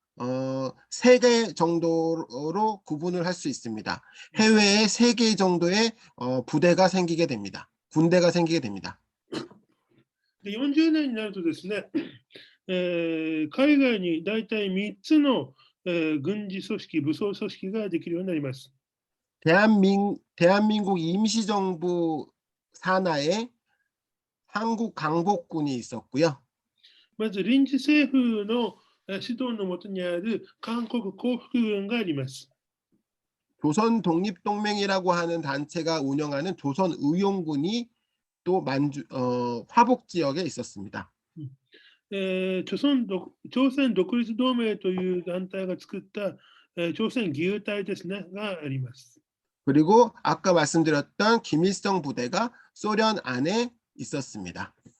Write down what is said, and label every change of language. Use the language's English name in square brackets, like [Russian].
[Korean] 3개 정도로 구분을 할 수 있습니다. 해외에 3개 정도의 부대가 생기게 됩니다. 군대가 생기게 됩니다. [Japanese] 40年になるとですね、海外に大体3つの軍事組織、武装組織ができるようになります。 [Korean] 대한민국 임시정부 산하에 한국 강복군이 있었고요. [Japanese] まず臨時政府の指導のもとにある韓国降伏軍があります。 [Korean] 조선 독립동맹이라고 하는 단체가 운영하는 조선의용군이 또 화북 지역에 있었습니다. [Japanese] 朝鮮独立同盟という団体が作った朝鮮義勇隊ですねがあります。 [Korean] 그리고 아까 말씀드렸던 김일성 부대가 소련 안에 있었습니다.